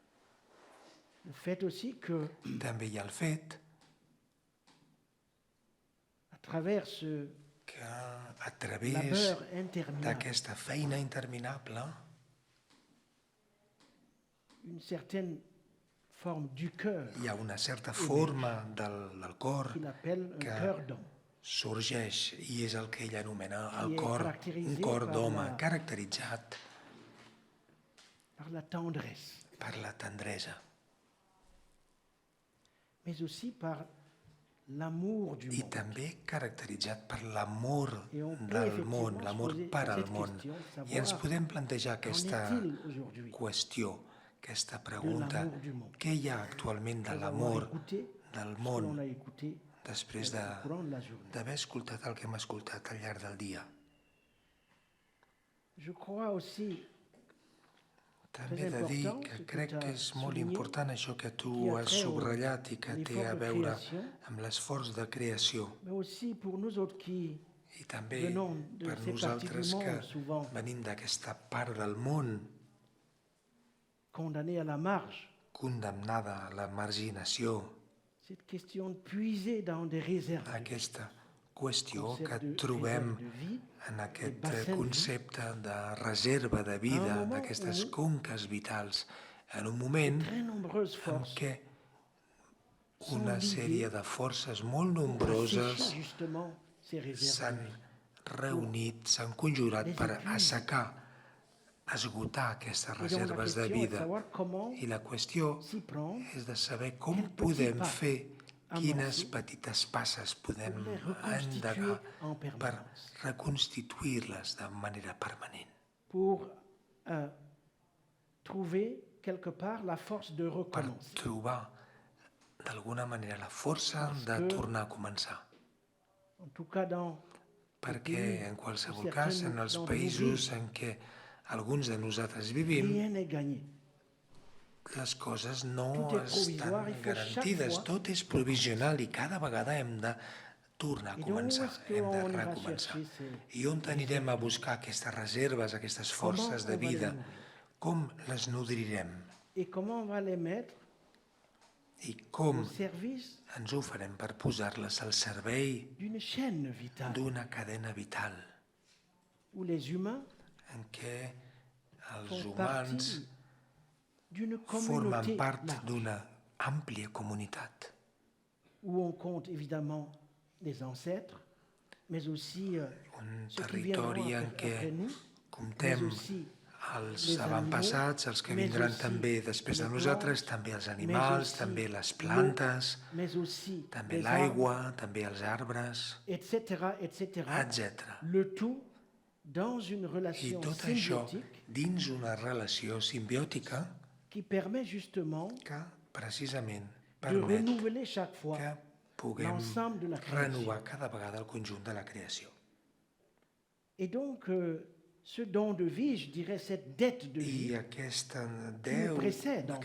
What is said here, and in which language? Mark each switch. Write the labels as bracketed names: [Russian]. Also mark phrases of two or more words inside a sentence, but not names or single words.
[Catalan] També hi ha el fet que a través d'aquesta feina interminable hi ha una certa forma del cor que sorgeix i és el que ell anomena el [French] Qui est [Catalan] cor, un [French] caractérisé [Catalan] cor [French] par [Catalan] d'home [French] la- [Catalan] caracteritzat [French] par la tendresse, [Catalan] per la tendresa [French] mais aussi par l'amour du [Catalan] i [French] monde. [Catalan] també caracteritzat per l'amor [French] Et on peut [Catalan] del [French] effectivement [Catalan] món, [French] se [Catalan] l'amor [French] poser [Catalan] per al [French] cette [Catalan] món. [French] question, [Catalan] I ens [French] savoir [Catalan] podem plantejar [French] qu'en [Catalan] aquesta [French] est-il aujourd'hui [Catalan] qüestió, aquesta [French] de [Catalan] pregunta, [French] l'amour du monde. [Catalan] què hi ha actualment de [French] Après avoir [Catalan] l'amor [French] écouté [Catalan] del [French] ce que [Catalan] món [French] l'on a écouté [Catalan] després [French] au courant de la journée. [Catalan] d'haver escoltat el que hem escoltat al llarg del dia. [French] Je crois aussi [Catalan] També he de dir que crec que és molt important això que tu has subratllat i que té a veure amb l'esforç de creació. [French] mais aussi pour nous autres qui [Catalan] I també [French] venons de [Catalan] per [French] ces parties [Catalan] nosaltres [French] du [Catalan] que [French] monde souvent [Catalan] venim d'aquesta part del món [French] condamnés à la marge, [Catalan] condemnada a la marginació, [French] cette question de puiser dans des réserves, [Catalan] aquesta qüestió [French] concept [Catalan] que [French] de [Catalan] trobem [French] réserve de vie, [Catalan] en aquest [French] bassin de [Catalan] concepte de reserva de vida, [French] moment [Catalan] d'aquestes [French] où- [Catalan] conques vitals, en un moment [French] très nombreuses [Catalan] en [French] forces [Catalan] què una sèrie de forces molt nombroses [French] assécher justement ces réserves. [Catalan] s'han reunit, s'han conjurat per assecar, esgotar aquestes [French] Et donc la [Catalan] reserves de [French] question est de [Catalan] vida. [French] savoir comment [Catalan] I la qüestió [French] s'y prendre [Catalan] és de saber com [French] Quel petit [Catalan] podem [French] pas [Catalan] fer, quines [French] avancer [Catalan] petites passes podem [French] pour les reconstituer [Catalan] endegar [French] en [Catalan] per [French] permanence, [Catalan] reconstituir-les de manera permanent, [French] pour trouver quelque part la force de [Catalan] per [French] recommencer. [Catalan] trobar d'alguna manera la força [French] Parce [Catalan] de [French] que- [Catalan] tornar a començar. [French] En tout cas, dans [Catalan] Perquè, en qualsevol [French] certaines- [Catalan] cas, en els [French] dans de [Catalan] països en què alguns de nosaltres vivim, [French] rien n'est gagné. [Catalan] les coses no Tot és estan [French] provisoire, il faut [Catalan] garantides, [French] chaque fois- [Catalan] tot és provisional i cada vegada hem de tornar a [French] Et donc, où [Catalan] començar, [French] est-ce [Catalan] hem de [French] qu'on ira [Catalan] recomençar. [French] chercher ces- [Catalan] I on anirem a buscar aquestes reserves, aquestes forces de [French] on va les [Catalan] vida? [French] nourrir? [Catalan] Com les nodrirem? [French] Et comment on va les mettre [Catalan] I com [French] au service [Catalan] ens ho farem per posar-les al servei [French] d'une chaîne vitale [Catalan] d'una cadena vital [French] où les humains [Catalan] en què els [French] font [Catalan] humans [French] partie d'une [Catalan] formen [French] communauté [Catalan] part [French] large, [Catalan] d'una àmplia comunitat [French] où on compte évidemment les ancêtres, mais aussi [Catalan] un [French] ceux qui viendront [Catalan] territori en què [French] après nous, mais [Catalan] comptem [French] aussi [Catalan] els [French] les [Catalan] avantpassats, els que [French] animaux, [Catalan] vindran [French] mais [Catalan] també [French] aussi [Catalan] després de [French] les [Catalan] nosaltres, [French] plantes, [Catalan] també els animals, [French] aussi [Catalan] també les [French] l'eau, [Catalan] plantes, [French] mais aussi [Catalan] també [French] les [Catalan] l'aigua, també els arbres, [French] arbres, etc., [Catalan] etc. [French] le tout dans une [Catalan] I [French] relation [Catalan] tot això [French] symbiotique [Catalan] dins una relació simbiòtica [French] qui permet justement [Catalan] que precisament [French] de [Catalan] permet [French] renouveler chaque fois [Catalan] que puguem [French] l'ensemble de la création. [Catalan] renovar cada vegada el conjunt de la creació. [French] Et donc, ce don de vie, je dirais, cette dette de [Catalan] I [French] vie, précède, [Catalan] en